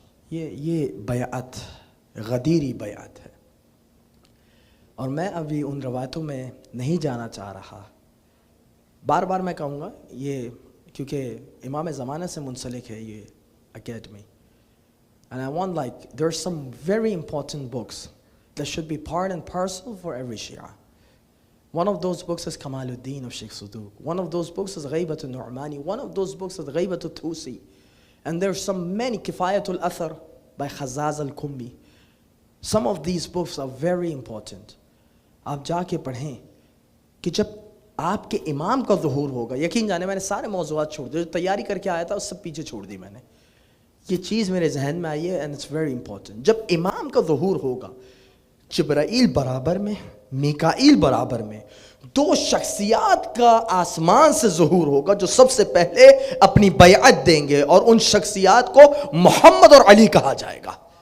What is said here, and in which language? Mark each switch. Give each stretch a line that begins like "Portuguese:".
Urdu: یہ بیعت غدیری بیعت ہے. اور میں ابھی ان روایتوں میں نہیں جانا چاہ رہا, بار بار میں کہوں گا یہ کیونکہ امام زمانہ سے منسلک ہے یہ academy.
English: And I want, like, there's some very important books that should be part and parcel for every Shia. One of those books is Kamaluddin of Sheikh Sudook. One of those books is Ghaybat al-Nu'mani. One of those books is Ghaybat al-Tusi. And there's some many, Kifayat al-Athar by Khazaz al-Kummi. Some of these books are very important.
Urdu: آپ جا کے پڑھیں کہ جب آپ کے امام کا ظہور ہوگا, یقین جانے میں نے سارے موضوعات چھوڑ دیے, جو تیاری کر کے آیا تھا اس سب پیچھے چھوڑ دی میں نے. یہ چیز میرے ذہن میں آئی ہے,
English: And it's very important.
Urdu: جب امام کا ظہور ہوگا, جبرائیل برابر میں, میکائیل برابر میں, دو شخصیات کا آسمان سے ظہور ہوگا جو سب سے پہلے اپنی بیعت دیں گے, اور ان شخصیات کو محمد اور علی کہا جائے گا.